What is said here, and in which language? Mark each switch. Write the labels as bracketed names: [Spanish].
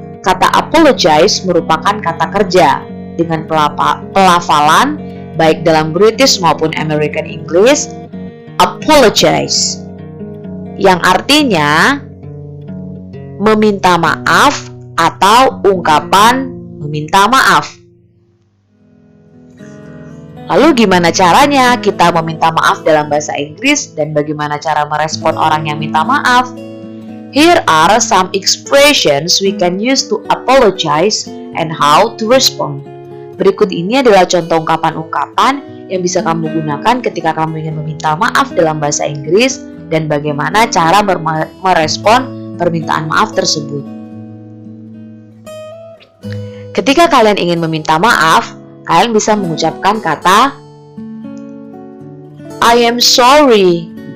[Indonesian] Kata apologize merupakan kata kerja dengan pelafalan baik dalam British maupun American English, apologize, yang artinya meminta maaf atau ungkapan meminta maaf. Lalu gimana caranya kita meminta maaf dalam bahasa Inggris dan bagaimana cara merespon orang yang minta maaf? [English] Here are some expressions we can use to apologize and how to respond. [Indonesian] Berikut ini adalah contoh ungkapan-ungkapan yang bisa kamu gunakan ketika kamu ingin meminta maaf dalam bahasa Inggris dan bagaimana cara merespon permintaan maaf tersebut. Ketika kalian ingin meminta maaf, kalian bisa mengucapkan kata [English] I am sorry.